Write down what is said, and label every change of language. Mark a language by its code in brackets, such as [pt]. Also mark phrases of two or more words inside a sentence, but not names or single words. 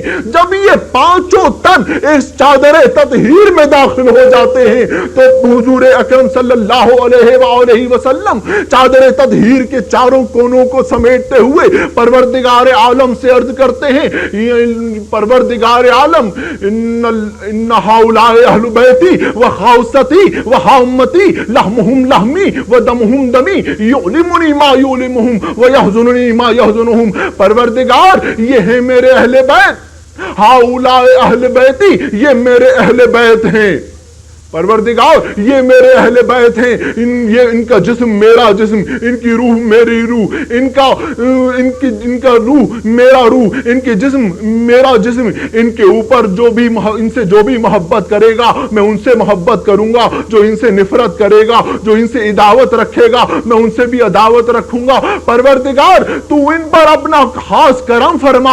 [ur] جب یہ پانچوں تن اس چادر تطہیر میں داخل ہو جاتے ہیں تو حضور اکرم [ar] صلی اللہ علیہ وآلہ وسلم [ur] چادر تطہیر کے چاروں کونوں کو سمیٹتے ہوئے پروردگار عالم سے عرض کرتے ہیں، پروردگار عالم [ar] ان ہؤلاء اہل بیتی و خاصتی و حامتی لحمہم لحمی و دمہم دمی یعلمنی ما یعلمہم و یحزننی ما یحزنہم، [ur] پروردگار یہ ہیں میرے اہل بیت، [ar] ہؤلاء اہل بیتی [ur] یہ میرے اہل بیت ہیں، پروردگار یہ میرے اہل بیت ہیں، ان کا جسم میرا جسم، ان کی روح میری روح، ان کا روح میرا روح، ان کے جسم میرا جسم، ان کے اوپر ان سے جو بھی محبت کرے گا میں ان سے محبت کروں گا، جو ان سے نفرت کرے گا، جو ان سے عداوت رکھے گا میں ان سے بھی عداوت رکھوں گا، پروردگار تو ان پر اپنا خاص کرم فرما۔